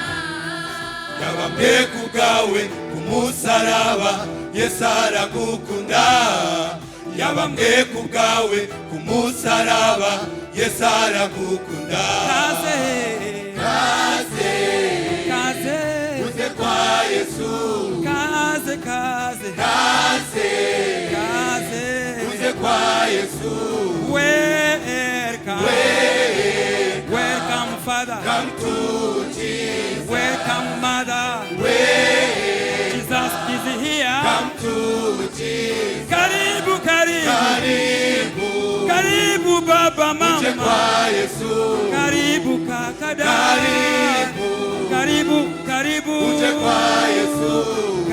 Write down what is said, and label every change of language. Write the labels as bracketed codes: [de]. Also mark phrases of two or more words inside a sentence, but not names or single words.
[rn] yabambwe ku bwawe umusaraba Yesu aragukunda yabambwe ku bwawe umusaraba Yesu aragukunda kaze uze kwa Yesu kaze uze kwa Yesu [en] welcome Father, come to Jesus, welcome Mother, Jesus is here, come to Jesus, [sw] karibu baba [rn] uze mama, kwa Yesu [sw] karibu kaka dada, karibu [rn] uze kwa Yesu